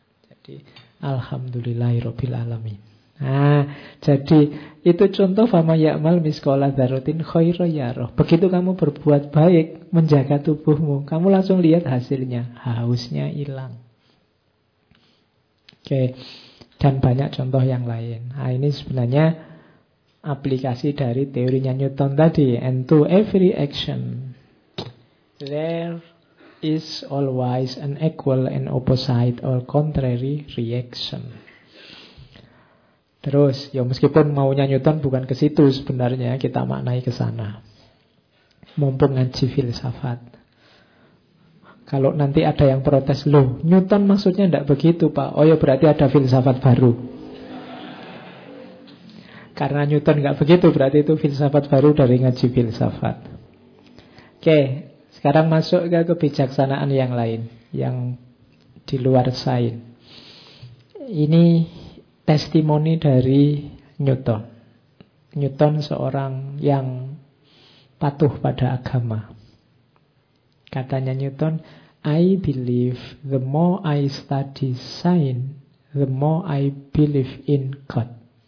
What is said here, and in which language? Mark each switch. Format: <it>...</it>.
<id>Jadi alhamdulillahirrabbilalamin. Nah, jadi itu contoh</id> <ar>fama ya'mal miskola dharutin khairu yaroh.</ar> <id>Begitu kamu berbuat baik, menjaga tubuhmu, kamu langsung lihat hasilnya. Hausnya hilang. Oke. Dan banyak contoh yang lain. Nah, ini sebenarnya aplikasi dari teorinya Newton tadi.</id> <en>And to every action, there is always an equal and opposite or contrary reaction.</en> <id>Terus, ya meskipun maunya Newton bukan ke situ sebenarnya, kita maknai ke sana. Mumpung ngaji filsafat. Kalau nanti ada yang protes, loh, Newton maksudnya tidak begitu, Pak. Oh ya, berarti ada filsafat baru. Karena Newton tidak begitu, berarti itu filsafat baru dari ngaji filsafat. Oke, sekarang masuk ke kebijaksanaan yang lain, yang di luar sains. Ini testimoni dari Newton. Newton seorang yang patuh pada agama. Katanya Newton,</id> <en>I believe the more I study science, the more I believe in God.</en>